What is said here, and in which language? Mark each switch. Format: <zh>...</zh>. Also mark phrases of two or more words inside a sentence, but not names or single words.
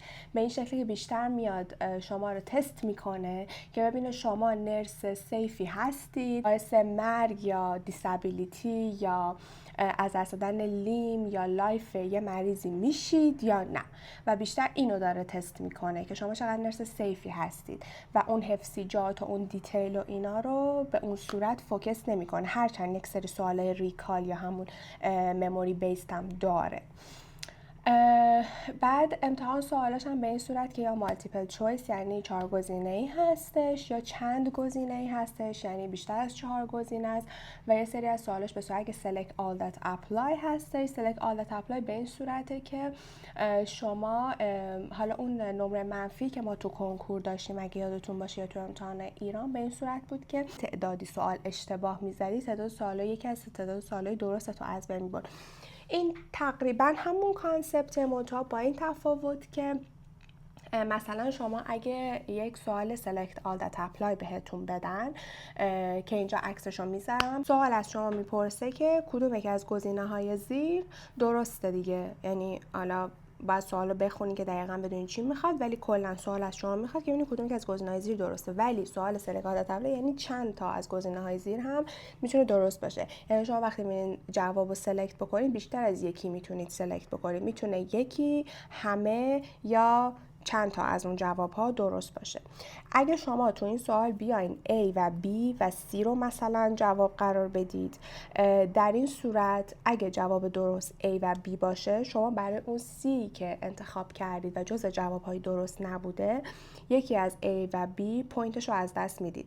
<fa>به این شکلی که بیشتر میاد شما رو تست میکنه که ببینه شما</fa> <en>nurse safe</en> <fa>هستید، باعث مرگ یا دیسابیلیتی یا از دست دادن لیم یا لایف یه مریضی میشید یا نه، و بیشتر اینو داره تست میکنه که شما چقدر</fa> <en>nurse safe</en> <fa>هستید و اون حفظیجات و اون دیتیل و اینا رو به اون صورت فوکس نمیکنه، هرچند یک سری سوالای ریکال یا همون</fa> <en>memory based</en> <fa>هم داره. بعد امتحان سوالاش هم به این صورت که یا</fa> <en>multiple choice</en> <fa>یعنی 4 گزینه‌ای هستش یا چند گزینه‌ای هستش یعنی بیشتر از 4 گزینه است و یه سری از سوالاش به صورت که</fa> <en>select all that apply</en> <fa>هستش.</fa> <en>select all that apply</en> <fa>به این صورته که شما حالا اون نمره منفی که ما تو کنکور داشتیم اگه یادتون باشه یا تو امتحان ایران به این صورت بود که تعدادی سوال اشتباه می‌زدی، تعداد سوال‌ها یکی از تعداد سوال‌های درست تو از بین می‌برد. این تقریبا همون کانسپت منتها با این تفاوت که مثلا شما اگه یک سوال</fa> <en>select all that apply</en> <fa>بهتون بدن که اینجا عکسشو میذارم، سوال از شما میپرسه که کدوم یکی از گزینه‌های زیر درسته دیگه، یعنی حالا باید سوالو بخونی که دقیقاً بدونی چی میخواد، ولی کلا سوال از شما میخواد که ببینید کدوم که از گزینه‌های زیر درسته. ولی سوال</fa> <en>select all that apply</en> <fa>یعنی چند تا از گزینه‌های زیر هم میتونه درست باشه، یعنی شما وقتی میرین جوابو سلکت بکنید بیشتر از یکی میتونید سلکت بکنید، میتونه یکی، همه یا چند تا از اون جواب ها درست باشه. اگه شما تو این سوال بیاین A و B و C رو مثلا جواب قرار بدید، در این صورت اگه جواب درست A و B باشه، شما برای اون C که انتخاب کردید و جز جواب های درست نبوده، یکی از A و B پوینتش رو از دست میدید.</fa>